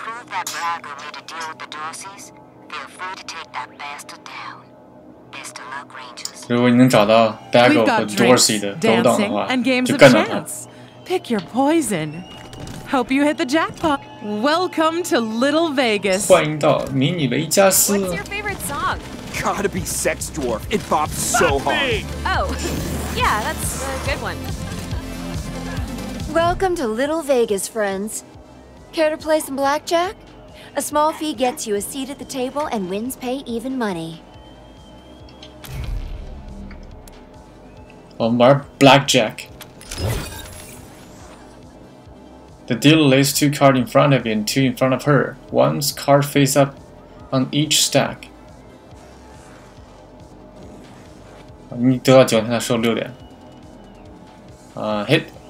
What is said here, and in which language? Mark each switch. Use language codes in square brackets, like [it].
[en] That Brago made a deal with the Darcys, feel free to take that bastard down. Best of luck, Rangers. [zh] 如果你能找到 Brago 和 Dorsey 的勾当的话，就干掉他。 [en] Pick your poison. Hope you hit the jackpot. Welcome to Little Vegas. [zh] 欢迎到迷你维加斯。 [en] What's your favorite song? Gotta be Sex Dwarf. It bops so hard. Oh, yeah, that's a good one. Welcome to Little Vegas, friends. Care to play some blackjack? A small fee gets you a seat at the table and wins pay even money. [zh] 我们玩 blackjack. [en] The dealer lays 2 cards in front of you and 2 in front of her. One's card face up on each stack. [zh] 你得到9点，他收6点。Hit.